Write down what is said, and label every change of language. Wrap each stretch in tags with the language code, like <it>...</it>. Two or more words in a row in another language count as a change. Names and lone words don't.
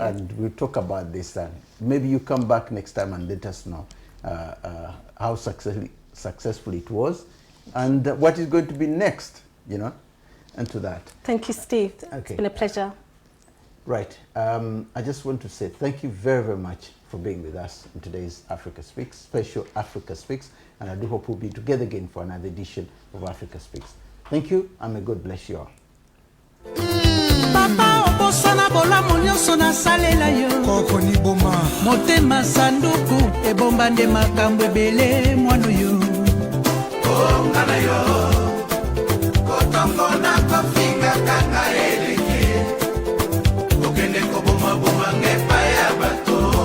<en>And we'll talk about this, and maybe you come back next time and let us know how successful it was, and what is going to be next, and to that. Thank you, Steve. Okay. It's been a pleasure. Right. I just want to say thank you very, very much for being with us in today's Africa Speaks, special Africa Speaks, and I do hope we'll be together again for another edition of Africa Speaks. Thank you, and may God bless you all.</en> <ln>Papa obosana bolamu nyonso nasalela yo koko Nyboma motema sanduku ebomba nde makambo ebele mwana yo ngana yo kotongo na kofinga kanga eleke okende koboma boma ngepa ya bato</ln>